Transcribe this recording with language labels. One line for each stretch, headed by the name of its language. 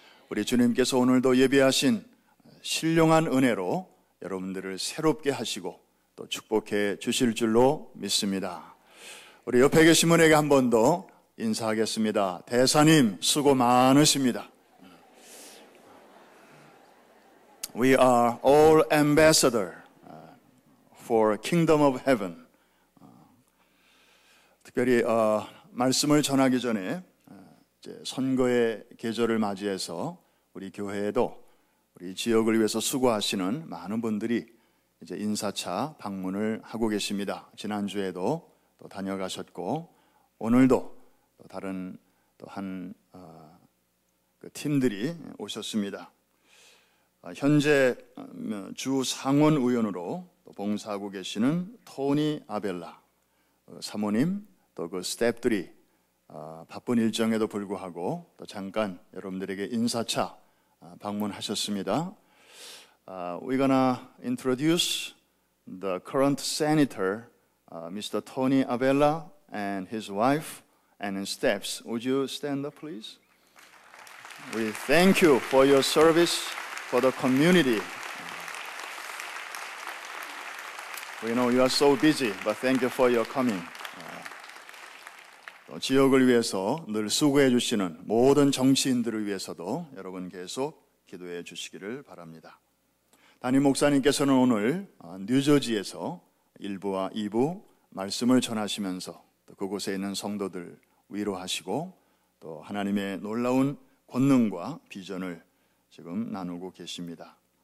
Korean: 우리 주님께서 오늘도 예배하신 신령한 은혜로 여러분들을 새롭게 하시고 또 축복해 주실 줄로 믿습니다. 우리 옆에 계신 분에게 한 번 더 인사하겠습니다. 대사님 수고 많으십니다.
English: We are all ambassador for Kingdom of Heaven.
Korean: 특별히 말씀을 전하기 전에 이제 선거의 계절을 맞이해서 우리 교회에도 우리 지역을 위해서 수고하시는 많은 분들이 이제 인사차 방문을 하고 계십니다. 지난주에도 또 다녀가셨고 오늘도 또 다른 또 한 팀들이 오셨습니다. 현재 주 상원 의원으로 또 봉사하고 계시는 토니 아벨라 사모님 또 그 스태프들이 바쁜 일정에도 불구하고 또 잠깐 여러분들에게 인사차 방문하셨습니다.
English: We're gonna introduce the current senator, Mr. Tony Abella, and his wife and his staffs. Would you stand up, please? We thank you for your service for the community. We know you are so busy, but thank you for your coming.
Korean: 지역을 위해서 늘 수고해 주시는 모든 정치인들을 위해서도 여러분 계속 기도해 주시기를 바랍니다. 담임 목사님께서는 오늘 뉴저지에서 1부와 2부 말씀을 전하시면서 또 그곳에 있는 성도들 위로하시고 또 하나님의 놀라운 권능과 비전을 지금 나누고 계십니다.